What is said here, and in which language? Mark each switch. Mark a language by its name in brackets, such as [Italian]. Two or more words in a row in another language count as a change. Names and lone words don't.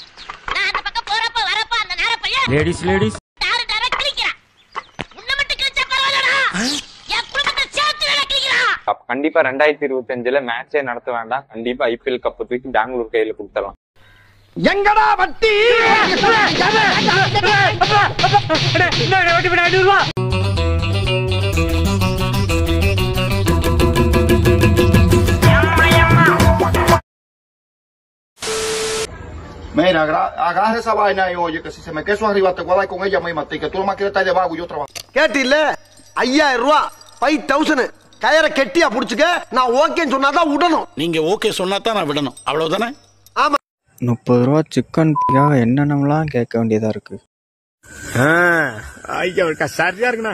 [Tamil] லேடிஸ் கண்டிப்பா 2025 மேட்சே நடத்த வேண்டாம். கண்டிப்பா IPL கப் தூக்கி பெங்களூர் கையில கொடுத்துடலாம். எங்கடா வட்டி? [Spanish] Mira, agarra esa vaina y oye, que si se me queso arriba te voy a dar con ella misma, que tú no me quieres estar de vago y yo trabajo. [Tamil] கேட்டில்ல? 5000 ரூபாய் 5000 கயரை கெட்டியா புடிச்சுக்க. நான் ஓகேன்னு சொன்னாதான் விடணும். நீங்க ஓகே சொன்னாதான் நான் விடணும், அவ்வளவுதானே? ஆமா. 30 ரூபா சிக்கன் என்னென்னலாம் கேட்க வேண்டியதா இருக்கு. சரியா இருக்குண்ணா.